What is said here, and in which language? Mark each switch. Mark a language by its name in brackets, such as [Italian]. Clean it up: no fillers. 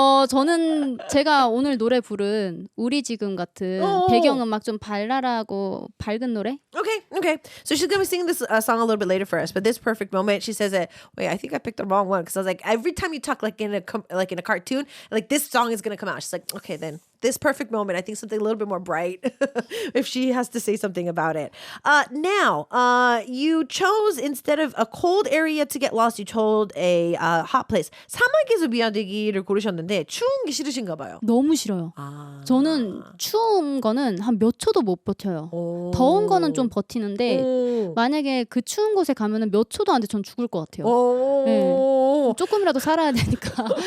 [Korean] 저는 제가 오늘 노래 부른 우리 지금 같은 배경음악 좀 발랄하고 밝은 노래? [English] Okay. So she's gonna sing this song a little bit later for us, but this perfect moment, she says that. Wait, I think I picked the wrong one because I was like, every time you talk like in a cartoon, like this song is gonna come out. She's like, okay, then this perfect moment, I think something a little bit more bright. if she has to say something about it. Now, you chose instead of a cold area to get lost, you chose a hot place. [Korean] 사막에서 미아되기를 고르셨는데 추운 게 싫으신가 봐요. 너무 싫어요. 저는 추운 거는 한 몇 초도 못 버텨요. 더운 거는 좀 버티는데 만약에 그 추운 곳에 가면은 몇 초도 안 돼 전 죽을 것 같아요. 네. 조금이라도 살아야 되니까.